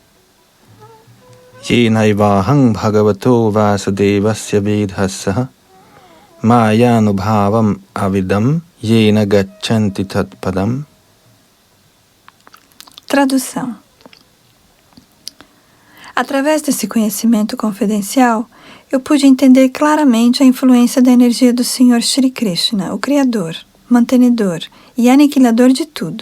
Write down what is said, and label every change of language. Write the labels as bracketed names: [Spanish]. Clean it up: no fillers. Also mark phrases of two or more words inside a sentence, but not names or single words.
[Sanskrit] Yenaivaham bhagavato vasudevasya vedhassaha mayanubhavam avidam yena gacchanti tatpadam. [Portuguese] Tradução. Através desse conhecimento confidencial, eu pude entender claramente a influência da energia do Senhor Shri Krishna, o Criador, mantenedor e aniquilador de tudo.